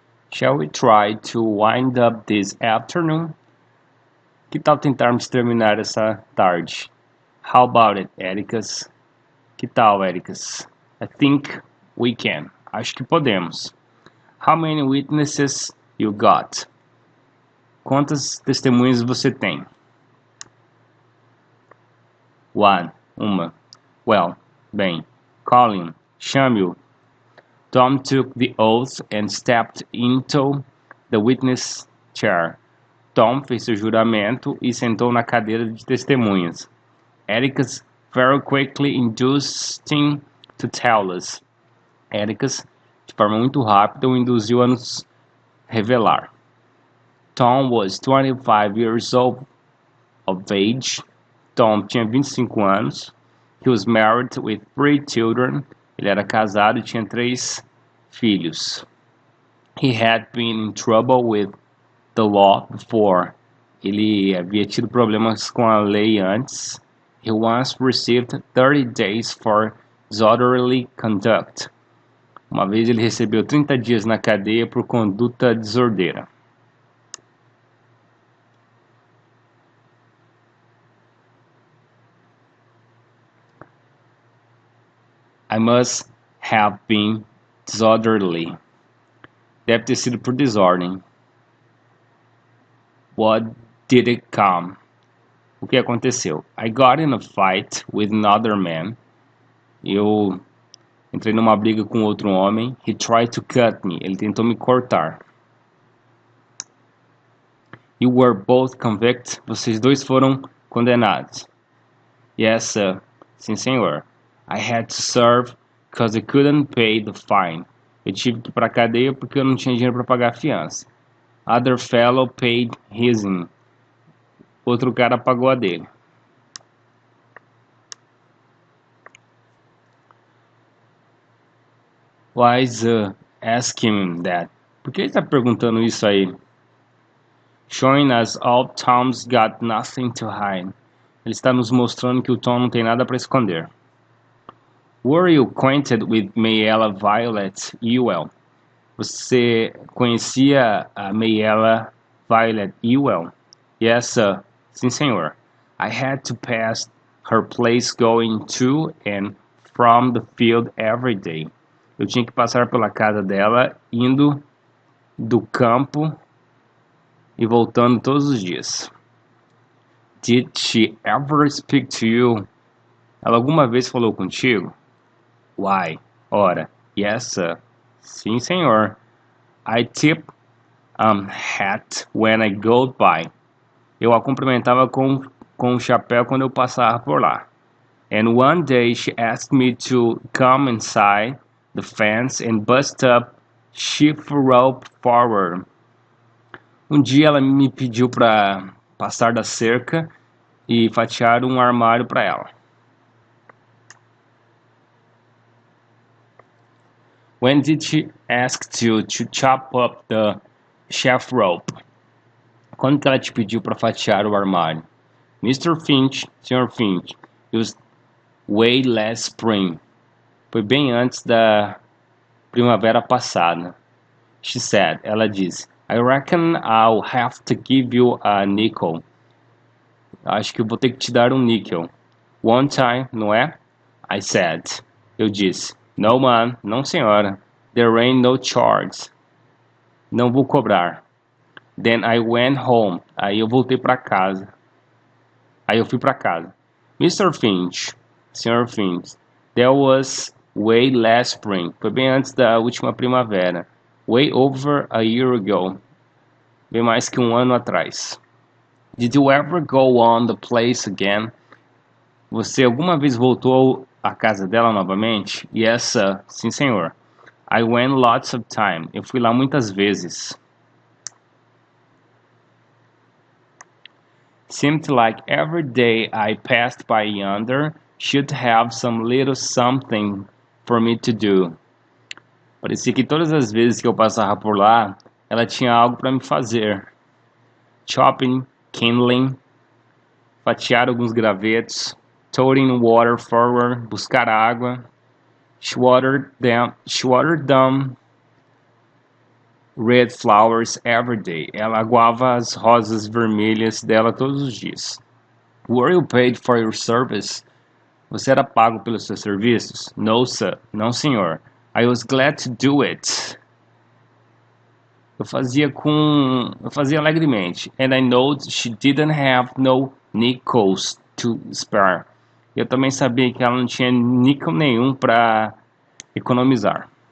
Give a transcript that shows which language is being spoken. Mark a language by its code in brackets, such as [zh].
[en] Shall we try to wind up this afternoon? [pt] Que tal tentarmos terminar essa tarde? [en] How about it, Ericas? [pt] Que tal, Ericas? [en] I think we can. [pt] Acho que podemos. [en] How many witnesses you got? [pt] Quantas testemunhas você tem? [en] One. [pt] Uma. [en] Well, [pt] bem. Colin, chame-o. [en] Tom took the oath and stepped into the witness chair. [pt] Tom fez seu juramento e sentou na cadeira de testemunhas. [en] Ericas very quickly induced him to tell us. [pt] Ericas, de forma muito rápida, o induziu a nos revelar. [en] Tom was 25 years of age. [pt] Tom tinha 25 anos. [en] He was married with 3 children. [pt] Ele era casado e tinha 3 filhos. [en] He had been in trouble with the law before. [pt] Ele havia tido problemas com a lei antes. [en] He once received 30 days for disorderly conduct. [pt] Uma vez ele recebeu 30 dias na cadeia por conduta desordeira. [en] I must have been disorderly. [pt] Deve ter sido por desordem. [en] What did it come? [pt] O que aconteceu? [en] I got in a fight with another man. [pt] Eu entrei numa briga com outro homem. [en] He tried to cut me. [pt] Ele tentou me cortar. [en] You were both convicted. [pt] Vocês dois foram condenados. [en] Yes, sir. [pt] Sim, senhor. [en] I had to serve because I couldn't pay the fine. [pt] Eu tive que ir para a cadeia porque eu não tinha dinheiro para pagar a fiança. [en] Other fellow paid his. [pt] Outro cara pagou a dele. [en] Why is asking him that? [pt] Por que ele está perguntando isso aí? [en] Showing us all Tom's got nothing to hide. [pt] Ele está nos mostrando que o Tom não tem nada para esconder. [en] Were you acquainted with Mayella Violet Ewell? [pt] Você conhecia a Mayella Violet Ewell? [en] Yes, sir. [pt] Sim, senhor. [en] I had to pass her place going to and from the field every day. [pt] Eu tinha que passar pela casa dela, indo do campo e voltando todos os dias. [en] Did she ever speak to you? [pt] Ela alguma vez falou contigo? [en] Why? Ora, yes, sir. [pt] Sim, senhor. [en] I tip hat when I go by. [pt] Eu a cumprimentava com o chapéu quando eu passava por lá. [en] And one day she asked me to come inside the fence and bust up sheaf rope forward. [pt] Um dia ela me pediu para passar da cerca e fatiar um armário para ela. [en] When did she ask you to chop up the sheaf rope? [pt] Quando que ela te pediu para fatiar o armário? [en] Mr. Finch, Sr. Finch, it was way last spring. [pt] Foi bem antes da primavera passada. [en] She said, [pt] ela disse, [en] I reckon I'll have to give you a nickel. [pt] Acho que eu vou ter que te dar um níquel. [en] One time, [pt] não é? [en] I said, [pt] eu disse, [en] no man, [pt] não senhora. [en] There ain't no charge. [pt] Não vou cobrar. [en] Then I went home. [pt] Aí eu voltei para casa. Aí eu fui para casa. Mr. [en] Finch, Sr. Finch, that was way last spring. [pt] Foi bem antes da última primavera. [en] Way over a year ago. [pt] Bem mais que um ano atrás. [en] Did you ever go on the place again? [pt] Você alguma vez voltou à casa dela novamente? [en] Yes, sir. [pt] Sim, senhor. [en] I went lots of time. [pt] Eu fui lá muitas vezes. [en] Seemed like every day I passed by yonder should have some little something for me to do. [pt] Parecia que todas as vezes que eu passava por lá, ela tinha algo para me fazer. [en] Chopping, kindling, [pt] fatiar alguns gravetos, [en] toting water forward, [pt] buscar água. [en] She watered them red flowers every day. [pt] Ela aguava as rosas vermelhas dela todos os dias. [en] Were you paid for your service? [pt] Você era pago pelos seus serviços? [en] No, sir. [pt] Não, senhor. [en] I was glad to do it. [pt] Eu fazia alegremente. [en] And I know she didn't have no nickels to spare. [pt] Eu também sabia que ela não tinha níquel nenhum para economizar.